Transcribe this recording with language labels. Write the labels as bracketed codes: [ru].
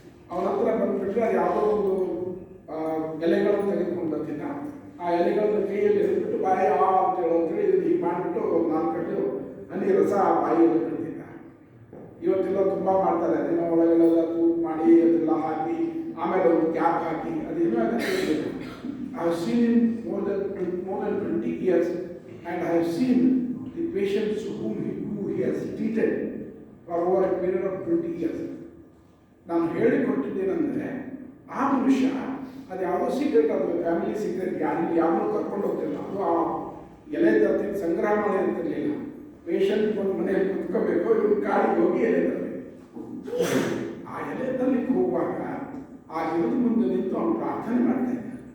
[kn] ಅವನ ಹತ್ರ ಬಂದ್ಬಿಟ್ರೆ ಅದು ಯಾವುದೋ ಒಂದು ಎಲೆಗಳನ್ನು ತೆಗೆದುಕೊಂಡು ಬರ್ತಿದ್ದ. ಆ ಎಲೆಗಳನ್ನು ಕೈಯಲ್ಲಿ ಹಿಡಿದ್ಬಿಟ್ಟು ಬಾಯಿ ಅಂತ ಹೇಳೋಂಥೇಳಿ ಇದು ಹೀಗೆ ಮಾಡಿಬಿಟ್ಟು 4 ಹನಿ ರಸ ಬಾಯಿಯಲ್ಲಿ ಬಿಡ್ತಿದ್ದ. ಇವತ್ತೆಲ್ಲ ತುಂಬ ಮಾಡ್ತಾರೆ, ಅದನ್ನ ಒಳಗಳೆಲ್ಲ ತೂತು ಮಾಡಿ ಅದೆಲ್ಲ ಹಾಕಿ ಆಮೇಲೆ ಒಂದು ಕ್ಯಾಪ್ ಹಾಕಿ ಅದೇನೋ ಅದಕ್ಕೆ. [en] I have seen him more than 20 years, and I have seen the patients who he has treated for over a period of 20 years. [kn] ನಾನು ಹೇಳಿಕೊಟ್ಟಿದ್ದೇನೆಂದರೆ, ಆ ಮನುಷ್ಯ ಅದು ಯಾವುದೋ ಸೀಕ್ರೆಟ್, ಅದು ಫ್ಯಾಮಿಲಿ ಸೀಕ್ರೆಟ್, ಯಾರನ್ನೂ ಕರ್ಕೊಂಡು ಹೋಗ್ತಿಲ್ಲ. ಅದು ಆ ಎಲೆ ತರ್ತೀನಿ ಸಂಗ್ರಹ ಮಾಡಿ ಇರ್ತಿರ್ಲಿಲ್ಲ. ಪೇಷಂಟ್ ಒಂದು ಮನೆಯಲ್ಲಿ ಕುತ್ಕೋಬೇಕು, ಇವ್ರು ಕಾಡಿಗೆ ಹೋಗಿ ಎಲೆ ತರಬೇಕು. ಆ ಎಲೆ ತರಲಿಕ್ಕೆ ಹೋಗುವಾಗ ಆ ಗಿಡದ ಮುಂದೆ ನಿಂತು ಅವನು ಪ್ರಾರ್ಥನೆ ಮಾಡ್ತಾ ಇದ್ದ.